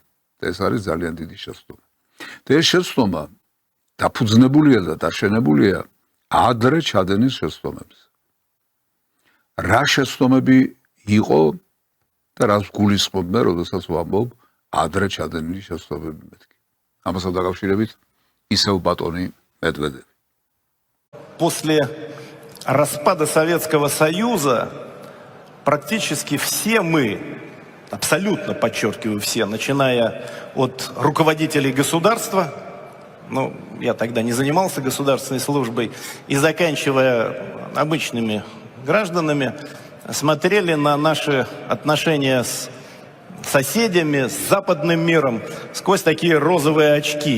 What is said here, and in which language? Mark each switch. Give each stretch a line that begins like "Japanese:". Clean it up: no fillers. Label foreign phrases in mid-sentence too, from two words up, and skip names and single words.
Georgian: ეს არის ძალიან დიდი შეცდომა. და ეს შეცდომა დაფუძნებულია და დაშენებულია ადრე ჩადენის შეცდომებზე. რა შეცდომები იყო და რას გულისხმობ მე, როდესაც ვამბობ ადრე ჩადენილი შეცდომები მეთქი. ამასთან დაკავშირებით ისევ ბატონი Медведев.
Russian: После распада Советского Союза практически все мы, абсолютно подчеркиваю все, начиная от руководителей государства, ну, я тогда не занимался государственной службой, и заканчивая обычными гражданами, смотрели на наши отношения с соседями, с западным миром сквозь такие розовые очки.